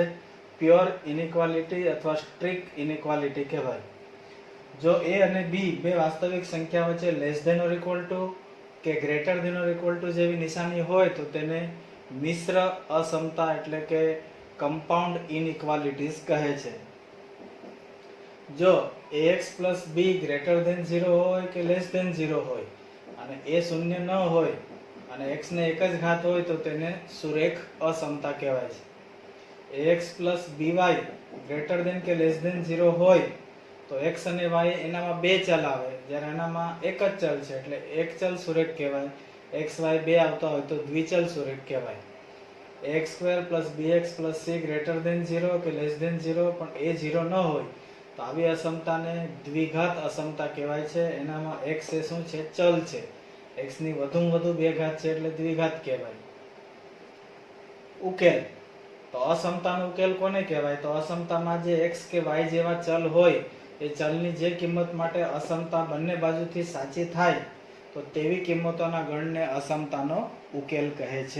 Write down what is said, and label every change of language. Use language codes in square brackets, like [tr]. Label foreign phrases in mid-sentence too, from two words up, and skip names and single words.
[en] pure inequality [gu] અથવા [en] strict inequality [gu] કહેવાય. જો a અને b બે વાસ્તવિક સંખ્યા વચ્ચે [en] less than or equal to [gu] કે [en] greater than or equal to [gu] જેવી નિશાની હોય તો તેને મિશ્ર અસમતા એટલે કે [en] compound inequalities [gu] કહે છે. જો [en] ax plus b greater than 0 [gu] હોય કે [en] less than 0 [gu] હોય અને a શૂન્ય ન હોય અને x ને એક જ ઘાત હોય તો તેને સુરેખ અસમતા કહેવાય છે. [en] ax plus by greater than [gu] કે [en] less than 0 [gu] હોય તો x અને y એનામાં બે ચલ આવે, જ્યારે એનામાં એક જ ચલ છે એટલે એક ચલ સુરેખ કહેવાય. x y બે આવતા હોય તો દ્વિચલ સુરેખ કહેવાય. [en] ax square plus bx plus c greater than 0 [gu] કે [en] less than 0 [gu] પણ a 0 ન હોય તો આવી અસમતાને દ્વિઘાત અસમતા કહેવાય છે. એનામાં x એ શું છે? ચલ છે. x ની વધુમાં વધુ બે ઘાત છે એટલે દ્વિઘાત કહેવાય. ઉકેલ. તો અસમતાનો ઉકેલ કોને કહેવાય? તો અસમતામાં જે x કે y જેવા ચલ હોય એ ચલની જે કિંમત માટે અસમતા બંને બાજુથી સાચી થાય તો તેવી કિંમતોના ગણને અસમતાનો ઉકેલ કહે છે.